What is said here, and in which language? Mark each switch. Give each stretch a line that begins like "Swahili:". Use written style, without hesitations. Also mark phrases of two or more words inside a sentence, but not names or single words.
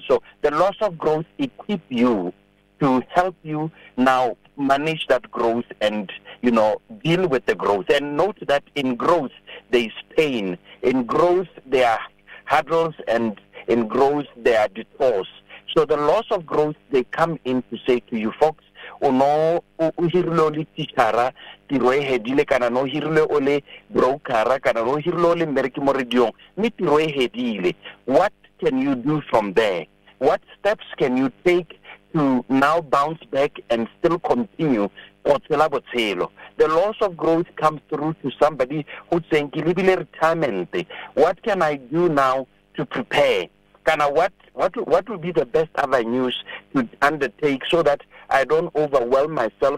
English: So the laws of growth equip you to help you now manage that growth and, deal with the growth. And note that in growth, there is pain. In growth, there are hurdles, and in growth, there are detours. So the laws of growth, they come in to say to you, folks,
Tswana: no hirile ole tishara tiro e hedile kana no hirile ole brokera kana no hirile ole mmereki mo radiong mme tiro e hedile.
English: What can you do from there? What steps can you take to now bounce back and still continue? The laws of growth come through to somebody who's saying, retirement. What can I do now to prepare? What will be the best avenues to undertake so that I don't overwhelm myself?